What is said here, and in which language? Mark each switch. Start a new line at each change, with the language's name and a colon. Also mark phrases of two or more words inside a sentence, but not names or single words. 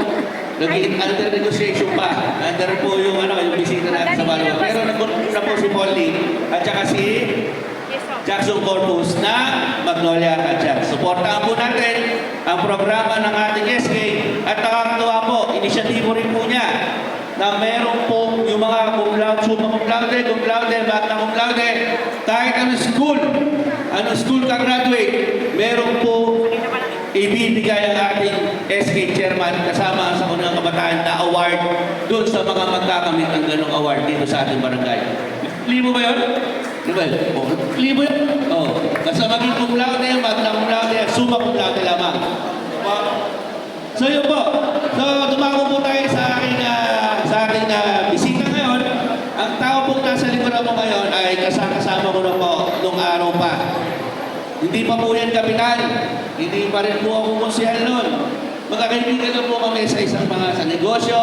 Filipino: Naging
English: under negotiation
Filipino: pa. Under po yung bisita natin sa volleyball. Pero nagpunta po si Paul Lee at saka si Jackson Corpus na Magnolia Hotshots. Supportahan po natin ang programa ng ating SK at nakakatuwa po, inisyatibo rin po niya na meron po yung mga
Latin: cum laude, summa cum laude, magna cum laude,
Filipino: kahit ano school ka graduate, meron po ibibigay ang ating SK chairman kasama sa unang kabataan na award doon sa mga magkakamit ng ganong award dito sa ating barangay. Libo ba yun? Libo yun? Oo. Basta maging
Latin: cum laude, magna cum laude, summa cum laude
Filipino: lamang. So yun po. So dumako po tayo sa aking bisita ngayon. Ang tao po nasa likuran mo ngayon ay kasama ko na po nung araw pa. Hindi pa po yan kapitan. Hindi pa rin po ako konsehal nun. Magkakaibigan na po kami sa isang mga sa negosyo.